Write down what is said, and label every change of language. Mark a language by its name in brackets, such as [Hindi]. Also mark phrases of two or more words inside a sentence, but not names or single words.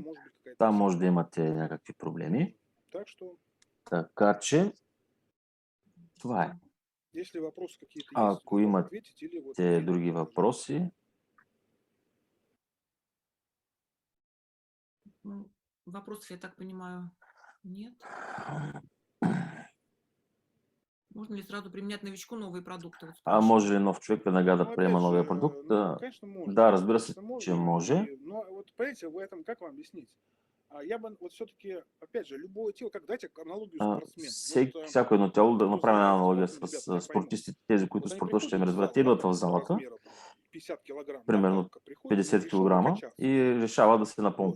[Bulgarian] Там може да имате някакви проблеми. Така че това е. Ако имате други въпроси. [Russian] Въпросов, я так понимаю, нет. Можно ли сразу применять новичку новые продукты? [Bulgarian] Може ли нов човек веднага да приема новия продукт? Да, разбира се, че може. Всяко едно тяло, да направим една аналогия с спортистите, тези, които спортуват, ще ме разберат, те идват в залата, примерно 50 кг и решава да се напомпи.